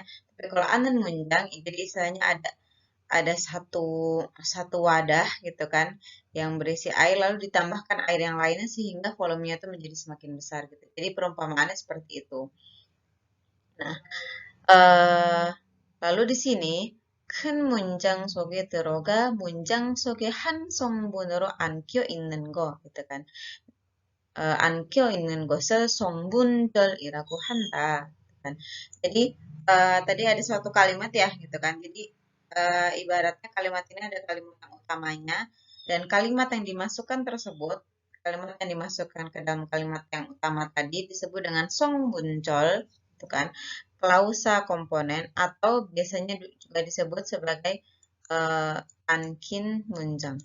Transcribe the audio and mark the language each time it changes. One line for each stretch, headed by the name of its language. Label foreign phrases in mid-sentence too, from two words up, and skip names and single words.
Indonesian: Tapi kalau
Korean: 안은 문장
Indonesian: jadi istilahnya ada satu wadah gitu kan yang berisi air lalu ditambahkan air yang lainnya sehingga volumenya itu menjadi semakin besar gitu. Jadi perumpamaannya seperti itu. Nah, lalu di sini
Korean: 큰 문장 속에 들어가 문장 속에 한 성분으로 안겨 있는 거
Indonesian: gitu kan.
Korean: 안겨 있는 것을 성분절이라고 한다.
Indonesian: Gitu kan. Jadi tadi ada suatu kalimat ya gitu kan. Jadi ibaratnya kalimat ini ada kalimat yang utamanya dan kalimat yang dimasukkan tersebut, kalimat yang dimasukkan ke dalam kalimat yang utama tadi disebut dengan songbunjol, gitu kan, klausa komponen atau biasanya juga disebut sebagai
Korean: 안긴 문장.